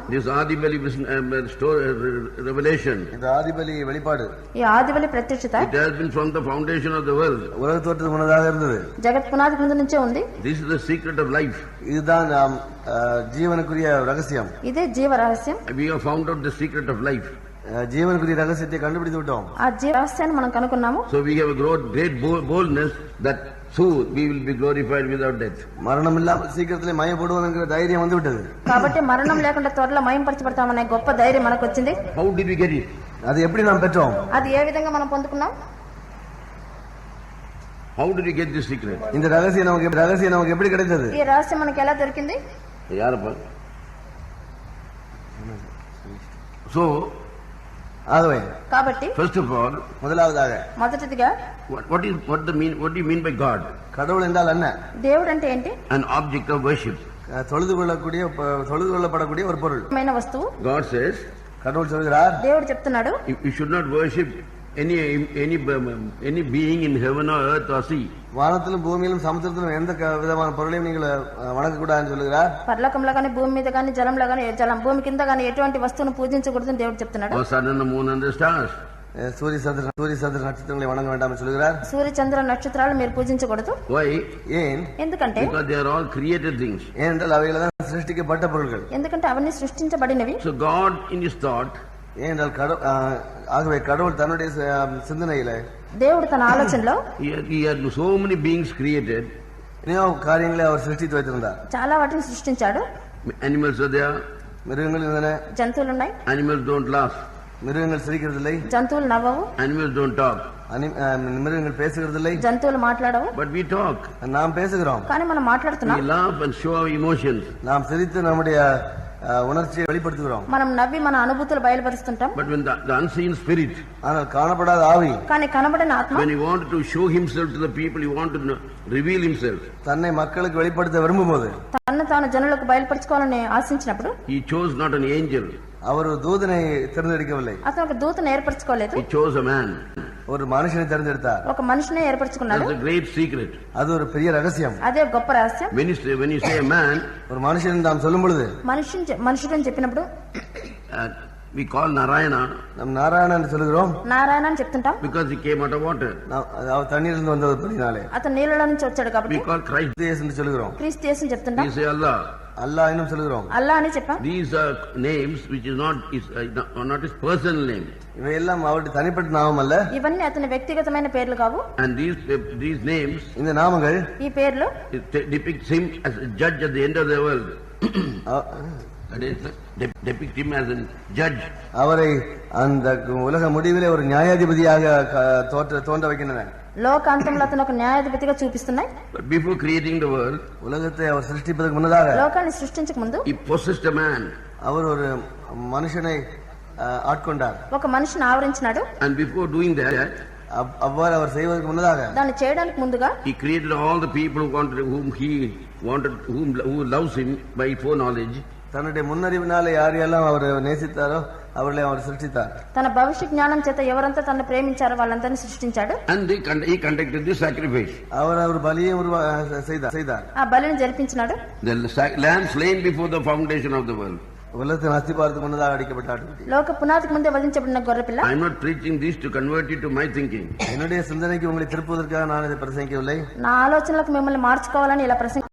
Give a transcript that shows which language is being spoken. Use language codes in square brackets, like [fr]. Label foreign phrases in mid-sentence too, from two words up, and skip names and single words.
[en] This Adibali revelation. [ta] இந்த ஆதிபலி வெளிப்பாடு. [te] ఈ ఆదిబలి ప్రత్యక్షత. [en] It has been from the foundation of the world. [ta] உலக தோற்றத்துக்கு முன்னதாக இருந்தது. [te] జగత్ పునాది ముందు నుంచే ఉంది. [en] This is the secret of life. [ta] இதுதான் ஜீவனுக்குரிய ரகசியம். [te] ఇదే జీవ రహస్యం. [en] We have found out the secret of life. [ta] ஜீவனுக்குரிய ரகசியத்தை கண்டுபிடித்து விட்டோம். [te] ఆ జీవ రహస్యాన్ని మనం కనుక్కున్నాము. [en] So we have a great boldness that soon we will be glorified without death. [ta] மரணம் இல்லாமல் சீக்கிரத்திலே மயப்படுவோம்ங்கற தைரியம் வந்து விட்டது. [te] కాబట్టి మరణం లేకుండా త్వరలో మయంపరచబడతామనే గొప్ప ధైర్యం మనకు వచ్చింది. [en] How did we get it? [ta] అది எப்படி நாம் பெற்றோம்? [te] అది ఏ విధంగా మనం పొందుకున్నాం? [en] How did we get this secret? [ta] இந்த ரகசியம் நமக்கு எப்படி கிடைத்தது? [te] ఈ రహస్యం మనకి ఎలా దొరికింది? [ta] யாரப்பா? So ஆகவே [te] కాబట్టి [en] first of all, [ta] முதலாவதாக [te] మొదటిదిగా [en] what do you mean by God? [ta] கடவுள் என்றால் என்ன? [te] దేవుడు అంటే ఏంటి? [en] An object of worship. [ta] தொழுது கொள்ளப்படக்கூடிய ஒரு பொருள். [te] మైన వస్తువు. [en] God says, [ta] கடவுள் சொல்கிறார், [te] దేవుడు చెప్తున్నాడు, [en] you should not worship any being in heaven or earth or sea. [ta] வானத்திலும் பூமியிலும் சமுத்திரத்திலும் எந்த விதமான பொருளையும் நீங்கள் வணங்க கூடாதுன்னு சொல்லுகிறார். [te] పరలోకంలో గాని భూమి మీద గాని జలంలో గాని భూమి కింద గాని ఎటువంటి వస్తువును పూజించకూడదని దేవుడు చెప్తున్నాడు. [en] Or sun and the moon and the stars. [ta] சூரிய சந்திர நட்சத்திரங்களை வணங்க வேண்டாம் என்று சொல்கிறார். [te] సూర్య చంద్ర నక్షత్రాలు మీరు పూజించకూడదు. [en] Why? [ta] ஏன்? [te] ఎందుకంటే [en] because they are all created things. [ta] ஏனென்றால் அவைகள் தான் சிருஷ்டிக்கப்பட்ட பொருட்கள். [te] ఎందుకంటే అవన్నీ సృష్టించబడినవి. [en] So God in his thought, [ta] ஏனென்றால் ஆகவே கடவுள் தன்னுடைய சிந்தனையிலே, [te] దేవుడు తన ఆలోచనలో [en] he had so many beings created. [ta] எத்தனையோ காரியங்களை அவர் சிருஷ்டித்து வைத்திருந்தார். [te] చాలా వాటిని సృష్టించాడు. [en] Animals are there. [ta] மிருகங்கள் இருந்தன. [te] జంతువులు ఉన్నాయి. [en] Animals don't laugh. [ta] மிருகங்கள் சிரிக்கிறதில்லை. [te] జంతువులు నవ్వవు. [en] Animals don't talk. [ta] மிருகங்கள் பேசுகிறதில்லை. [te] జంతువులు మాట్లాడవు. [en] But we talk. [ta] நாம் பேசுகிறோம். [te] కానీ మనం మాట్లాడుతున్నాం. [en] We laugh and show our emotions. [ta] நாம் சிரித்து நம்முடைய உணர்ச்சியை வெளிப்படுத்துகிறோம். [te] మనం నవ్వి మన అనుభూతులు బయలుపరుస్తుంటాం. [en] But when the unseen spirit, [ta] ஆனால் காணப்படாத ஆவி, [te] కానీ కనబడిన ఆత్మ, [en] when he wanted to show himself to the people, he wanted to reveal himself, [ta] தன்னை மக்களுக்கு வெளிப்படுத்த விரும்பும்போது, [te] తన్ను తాను జనులకు బయలుపరచుకోవాలని ఆశించినప్పుడు, [en] he chose not an angel. [ta] அவர் ஒரு దూతனை தேர்ந்தெடுக்கவில்லை. [te] అతను ఒక దూతను ఏర్పరచుకోలేదు. [en] He chose a man. [ta] ஒரு మనిషిని தேர்ந்தெடுத்தார். [te] ఒక మనిషిని ఏర్పరచుకున్నాడు. [en] That's a great secret. [ta] அது ஒரு பெரிய ரகசியம். [te] అదే గొప్ప రహస్యం. [en] When you say a man, [ta] ஒரு மனுஷன் நாம் சொல்லும் பொழுது, [te] మనుషుడు అని చెప్పినప్పుడు [en] we call Narayana. [ta] நாம் நாராயணன் என்று சொல்கிறோம். [te] నారాయణ అని చెప్తుంటాం. [en] Because he came out of water. [ta] அவர் தண்ணீரிலிருந்து வந்தபடினாலே. [te] అతను నీళ్ళలో నుంచి వచ్చాడు కాబట్టి. [en] We call Christ [ta] என்று சொல்கிறோம். [te] క్రీస్తు యేసు అని చెప్తుంటాం. [en] We say Allah. [ta] அல்லாஹ் என்று சொல்கிறோம். [te] అల్లాహ్ అని చెప్పాం. [en] These are names which is not his personal name. [ta] இவையெல்லாம் அவருடைய தனிப்பட்ட நாமம் அல்ல. [te] ఇవన్నీ అతని వ్యక్తిగతమైన పేర్లు కావు. [en] And these names, [ta] இந்த நாமங்கள், [te] ఈ పేర్లు [en] depicts him as a judge at the end of the world. That is, depict him as a judge. [ta] அவரை அந்த உலக முடிவிலே ஒரு நியாயாதிபதியாக தோன்ற வைக்கின்றன. [te] లోకాంతంలో అతను ఒక న్యాయాధిపతిగా చూపిస్తున్నాయి. [en] But before creating the world, [ta] உலகத்தை அவர் சிருஷ்டிப்பதற்கு முன்னதாக, [te] లోకాన్ని సృష్టించక ముందు, [en] he possessed a man. [ta] அவர் ஒரு மனுஷனை ஆட்கொண்டார். [te] ఒక మనిషిని ఆవరించినాడు. [en] And before doing that, [ta] அவ்வாறு அவர் செய்வதற்கு முன்னதாக, [te] దాన్ని చేయడానికి ముందుగా, [en] he created all the people who loves him by foreknowledge. [ta] தன்னுடைய முன்னறிவினாலே யாரெல்லாம் அவர் நேசித்தாரோ அவர்களை அவர் சிருஷ்டித்தார். [te] తన భవిష్య జ్ఞానం చేత ఎవరంతా తనను ప్రేమించారో వాళ్ళందరినీ సృష్టించాడు. [en] And he conducted this sacrifice. [ta] அவர் బలిயை செய்தார். [te] ఆ బలిని జరిపించినాడు. [en] The lamb slain before the foundation of the world. [ta] உலகத்தின் அஸ்திபாரத்துக்கு முன்னதாக அடிக்கப்பட்டார். [te] లోక పునాదికి ముందే వధించబడిన గొర్రెపిల్ల. [en] I am not preaching this to convert you to my thinking. [ta] என்னுடைய சிந்தனைக்கு உங்களை திருப்புவதற்காக நான் இதை பிரசங்கிக்கவில்லை. [te] నా ఆలోచనలకు మిమ్మల్ని మార్చుకోవాలని ఇలా